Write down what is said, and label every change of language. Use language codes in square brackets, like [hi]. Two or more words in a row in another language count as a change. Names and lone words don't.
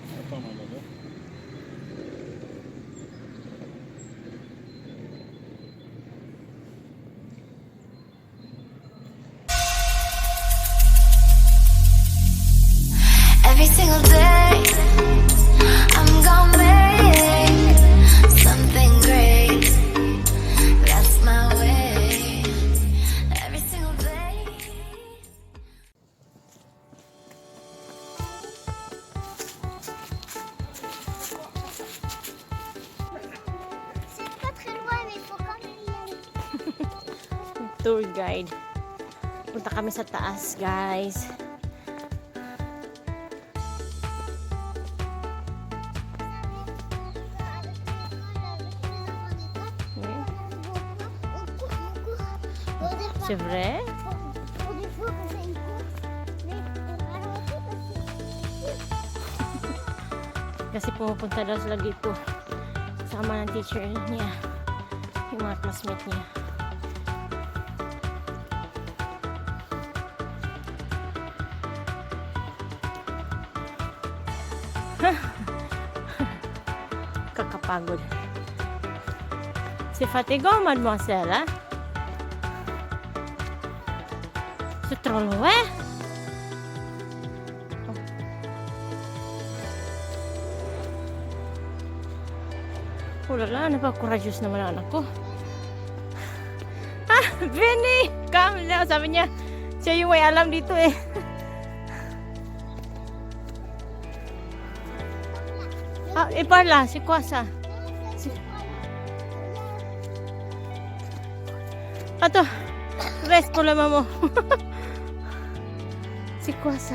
[en] Every single day, I'm gonna make something great. That's my way. Every single day. [fr] C'est pas très loin, mais il faut quand même y aller. [en] Tour guide. [tl] Punta kami sa taas, guys. [fr] C'est vrai? Pour des fois, on fait une course, mais on ralentit parce que [tl] Kasi pumupunta daw sila dito. Kasama ng teacher niya. Yung mga classmate niya. Kakapagod. [fr] C'est fatigant, mademoiselle, hein? C'est trop loin? Oh lala, [tl] napaka-courageous naman ang anak ko. Ah, Benny! [en] Come now, [tl] sabi niya. Siya yung may alam dito eh. [fr] Ah, parla, c'est quoi ça? Attends, reste pour la maman. C'est quoi ça?